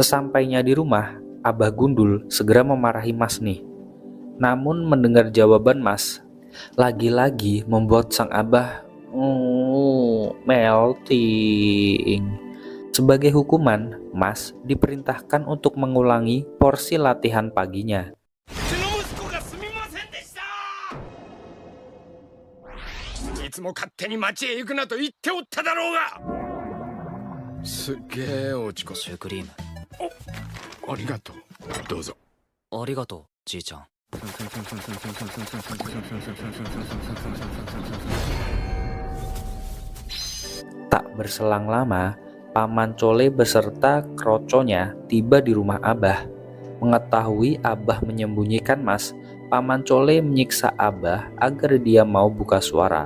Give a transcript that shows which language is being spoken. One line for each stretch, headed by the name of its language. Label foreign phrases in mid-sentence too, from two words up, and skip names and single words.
Indonesian: Sesampainya di rumah, Abah Gundul segera memarahi Mas nih. Namun mendengar jawaban Mas, lagi-lagi membuat sang Abah melting. Sebagai hukuman, Mas diperintahkan untuk mengulangi porsi latihan paginya.
Japanese: うちの息子がすみませんでした。いつも勝手に町へ行くなと言っておっただろうが。すっげえ落ち込シュークリームありがとう。どうぞ。ありがとうじいちゃん。
Indonesian: Tak berselang lama, Paman Cole beserta kroconya tiba di rumah Abah. Mengetahui Abah menyembunyikan Mas, Paman Cole menyiksa Abah agar dia mau buka suara.